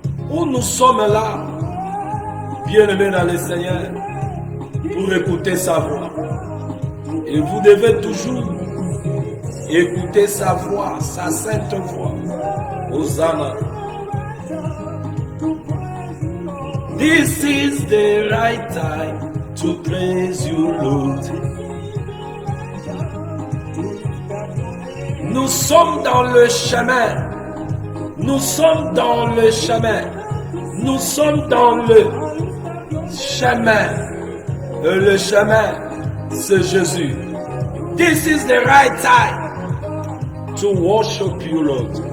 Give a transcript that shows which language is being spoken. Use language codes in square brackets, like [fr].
[fr] Où nous sommes là, bien-aimés dans le Seigneur, pour écouter sa voix. Et vous devez toujours écouter sa voix, sa sainte voix. Hosanna. [en] This is the right time to praise you, Lord. [fr] Nous sommes dans le chemin. Nous sommes dans le chemin. Nous sommes dans le chemin. Le chemin, c'est Jésus. [en] This is the right time to worship you, Lord.